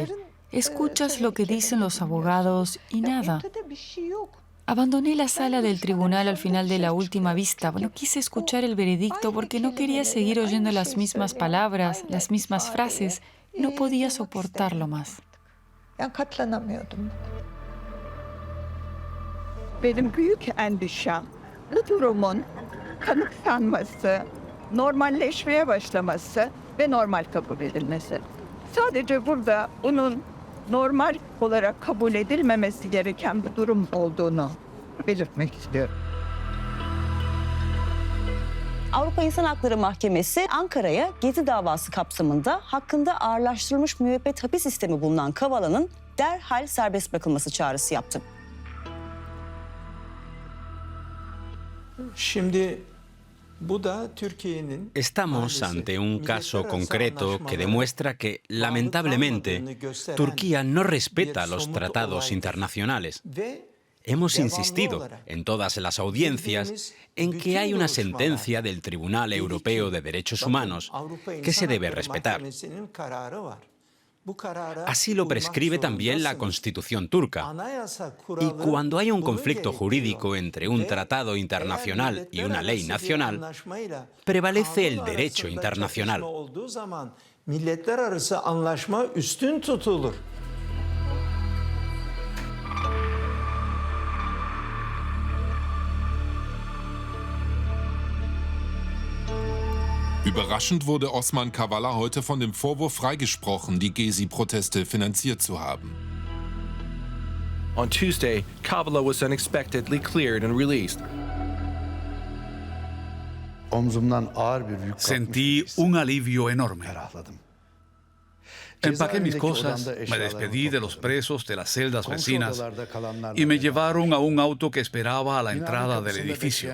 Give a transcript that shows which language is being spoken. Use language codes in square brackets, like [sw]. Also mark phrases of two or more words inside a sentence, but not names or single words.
[es] Escuchas lo que dicen los abogados y nada. Abandoné la sala del tribunal al final de la última vista. No quise escuchar el veredicto porque no quería seguir oyendo las mismas palabras, las mismas frases. No podía soportarlo más. [tr] Benim büyük endişem bu durumun kanıksanması, normalleşmeye başlaması ve normal kabul edilmesi. Sadece burada bunun normal olarak kabul edilmemesi gereken bir durum olduğunu belirtmek istiyorum. Avrupa İnsan Hakları Mahkemesi Ankara'ya Gezi davası kapsamında hakkında ağırlaştırılmış müebbet hapis sistemi bulunan Kavala'nın derhal serbest bırakılması çağrısı yaptı. [es] Estamos ante un caso concreto que demuestra que, lamentablemente, Turquía no respeta los tratados internacionales. hemos insistido en todas las audiencias en que hay una sentencia del Tribunal Europeo de Derechos Humanos que se debe respetar. Así lo prescribe también la Constitución turca. Y cuando hay un conflicto jurídico entre un tratado internacional y una ley nacional, prevalece el derecho internacional. [de] Überraschend wurde Osman Kavala heute von dem Vorwurf freigesprochen, die Gezi-Proteste finanziert zu haben. [en] On Tuesday, Kavala was unexpectedly cleared and released. [es] Sentí un alivio enorme. Empaqué mis cosas, me despedí de los presos de las celdas vecinas y me llevaron a un auto que esperaba a la entrada del edificio.